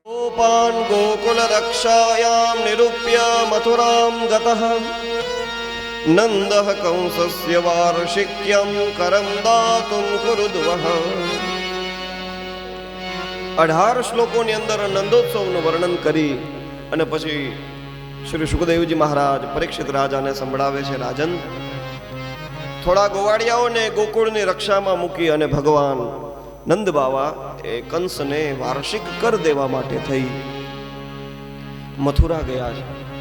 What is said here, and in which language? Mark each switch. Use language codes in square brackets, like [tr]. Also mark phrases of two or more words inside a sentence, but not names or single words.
[sa] गोपान् गोकुलरक्षायां निरूप्य मथुरां गतः नन्दः कंसस्य वार्षिक्यं करं दातुं कुरुद्वः। [gu] 18 શ્લોકોની અંદર નંદોત્સવનું વર્ણન કરી અને પછી શ્રી સુખદેવજી મહારાજ પરીક્ષિત રાજાને સંભળાવે છે, રાજન, થોડા ગોવાળિયાઓને ગોકુળની રક્ષામાં મૂકી અને ભગવાન નંદ બાવા એ કંસને વાર્ષિક કર દેવા માટે થઈ મથુરા ગયા છે.